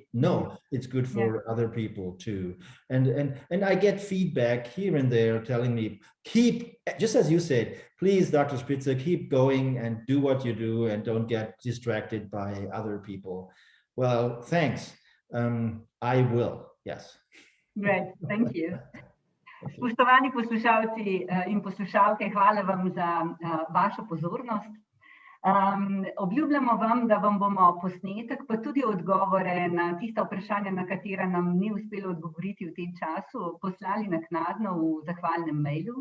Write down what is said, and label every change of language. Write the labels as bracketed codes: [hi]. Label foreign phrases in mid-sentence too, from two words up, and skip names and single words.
[en] No, it's good for other people too. And I get feedback here and there telling me, just as you said, please, Dr. Spitzer, keep going and do what you do and don't get distracted by other people. Well, thanks. I will, yes. Great, thank you. [sl] Spoštovani poslušalci in poslušalke, hvala vam za vašo pozornost. Obljubljamo vam, da vam bomo posnetek, pa tudi odgovore na tista vprašanja, na katera nam ni uspelo odgovoriti v tem času, poslali naknadno v zahvalnem mailu.